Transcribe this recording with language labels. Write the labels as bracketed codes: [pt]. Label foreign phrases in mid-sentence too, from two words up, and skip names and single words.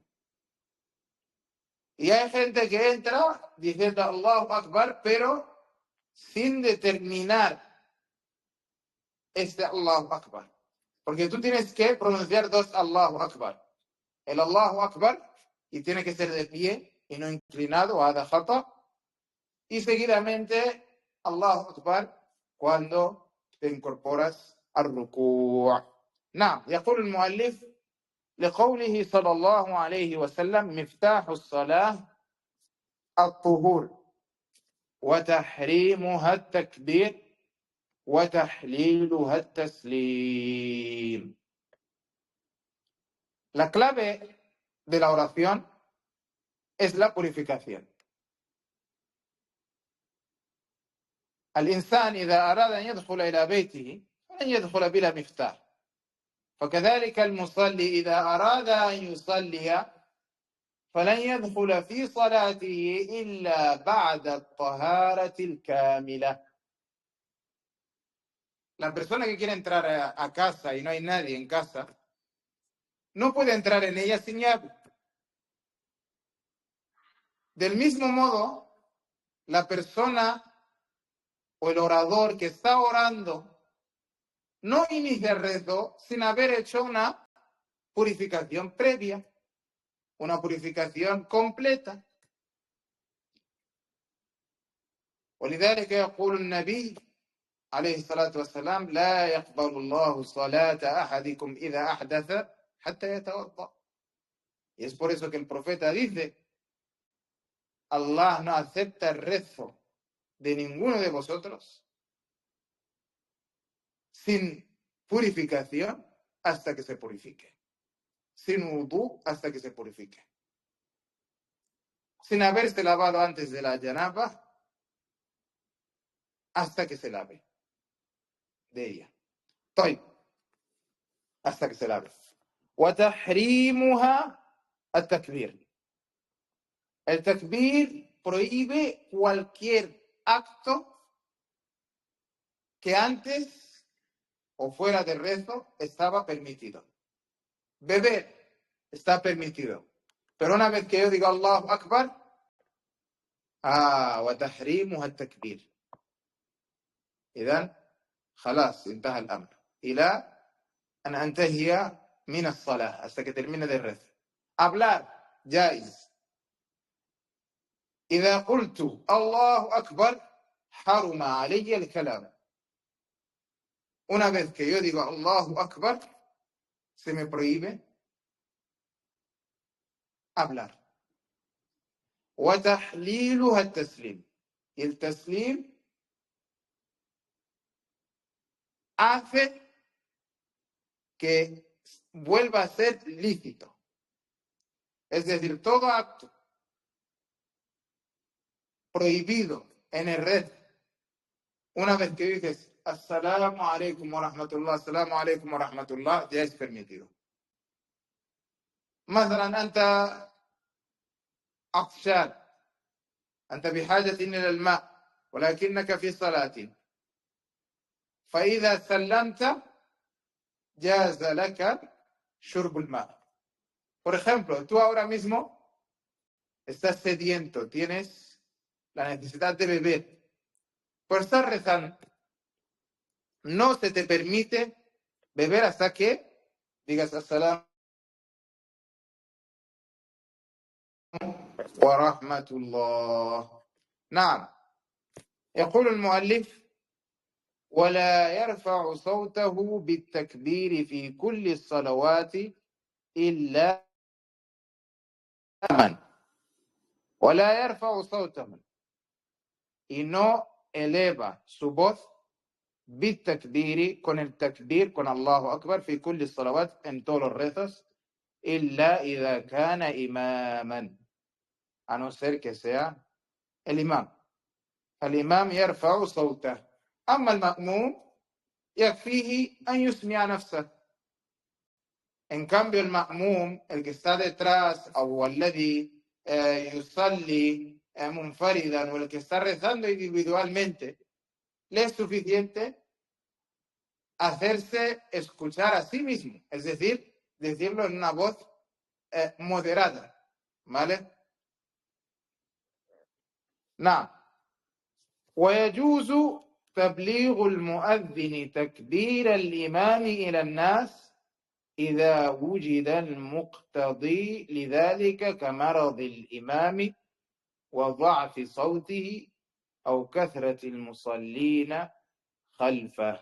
[es] Y hay gente que entra diciendo [ar] الله أكبر, [es] pero sin determinar este [ar] الله أكبر. [es] Porque tú tienes que pronunciar dos [ar] الله أكبر. [es] El [ar] الله أكبر, [es] y tiene que ser de pie y no inclinado, [ar] هذا خطأ. [es] Y seguidamente [ar] الله أكبر [es] cuando te incorporas al ruku'. نعم. [ar] يقول المؤلف لقوله صلى الله عليه وسلم مفتاح الصلاة الطهور وتحريمها التكبير وتحليلها التسليم. [es] La clave de la oración es la purificación. [ar] الإنسان إذا أراد أن يدخل إلى بيته فلن يدخل بلا مفتاح، فكذلك المصلي إذا أراد أن يصلي فلن يدخل في صلاته إلا بعد الطهارة الكاملة. [es] La persona que quiere entrar a casa y no hay nadie en casa, no puede entrar en ella sin llave. Del mismo modo, la persona o el orador que está orando no inicia el rezo sin haber hecho una purificación previa, una purificación completa. [ar] ولذلك يقول النبي عليه الصلاة والسلام لا يقبل الله صلاة أحدكم إذا أحدث حتى يتوضأ. [es] Y es por eso que el profeta dice Allah no acepta el rezo de ninguno de vosotros sin purificación hasta que se purifique, sin wudú hasta que se purifique, sin haberse lavado antes de la janaba hasta que se lave de ella. طيب, hasta que se lave. [ar] وتحريمها التكبير. [es] El takbir prohíbe cualquier acto que antes o fuera de rezo estaba permitido. Beber está permitido. Pero una vez que yo digo [ar] الله أكبر, وتحريمها التكبير. إذن خلاص انتهى الأمر إلى أن أنتهي من الصلاة [es] hasta que termine de rezo. Hablar, [ar] جائز. إذا قلت الله أكبر حرم علي الكلام. [es] Una vez que yo digo [ar] الله أكبر, [es] se me prohíbe hablar. [ar] وتحليلها التسليم. [es] Y el taslim hace que vuelva a ser lícito. Es decir, todo acto prohibido en el red, una vez que dices [ar] السلام عليكم ورحمة الله, السلام عليكم ورحمة الله, [es] ya es permitido. [ar] مثلا أنت عطشان، أنت بحاجة إلى الماء ولكنك في صلاة، فإذا سلمت جاز لك شرب الماء. [es] Por ejemplo, tú ahora mismo estás sediento, tienes la necesidad de beber, por estar rezando, no se te permite beber hasta que digas [ar] السلام ورحمة الله. نعم. يقول المؤلف ولا يرفع صوته بالتكبير في كل الصلوات إلا من ولا يرفع صوته [es] y no eleva su voz بالتكبير con el takbir con [ar] الله أكبر في كل الصلوات [es] en todos los rezos [ar] إلا إذا كان إماما [es] a no ser que sea el imam. [ar] الإمام يرفع صوته أما المأموم يكفيه أن يسمع نفسه. [es] En cambio el ma'mum, el que está detrás, o [ar] الذي يصلي منفردا, [es] o el que está rezando individualmente, le es suficiente hacerse escuchar a sí mismo, es decir, decirlo en una voz moderada, ¿vale? [ar] نعم. ويجوز تبليغ المؤذن تكبير الإمام إلى الناس إذا وجد المقتضي لذلك كمرض الإمام وضعف صوته أو كثرة المصلين خلفه.